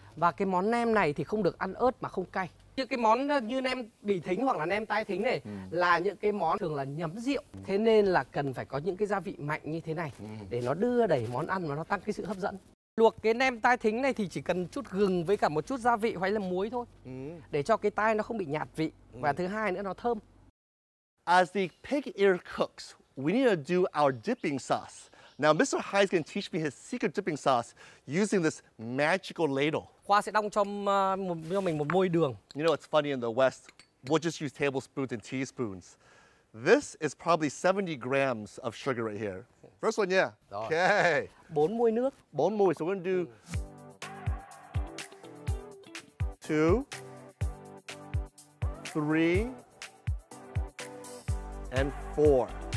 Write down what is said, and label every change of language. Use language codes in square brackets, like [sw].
[vi] Và cái món nem này thì không được ăn ớt mà không cay. Những cái món như nem bì thính hoặc là nem tai thính này là những cái món thường là nhắm rượu. Thế nên là cần phải có những cái gia vị mạnh như thế này để nó đưa đẩy món ăn và nó tăng cái sự hấp dẫn. Luộc cái nem tai thính này thì chỉ cần chút gừng với cả một chút gia vị hay là muối thôi. Để cho cái tai nó không bị nhạt vị. Và thứ hai nữa nó thơm. [en] As the pig ear cooks, we need to do our dipping sauce. Now, Mr. Hai is going to teach me his secret dipping sauce using this magical ladle. [vi] Khoa sẽ đong cho mình một môi đường. [en] You know, it's funny in the West, we'll just use tablespoons and teaspoons. This is probably 70 grams of sugar right here. First one, yeah. [vi] Rồi. [en] Okay. [vi] 4 muôi nước. 4 muôi. [en] So we're going to do 2, 3, and 4.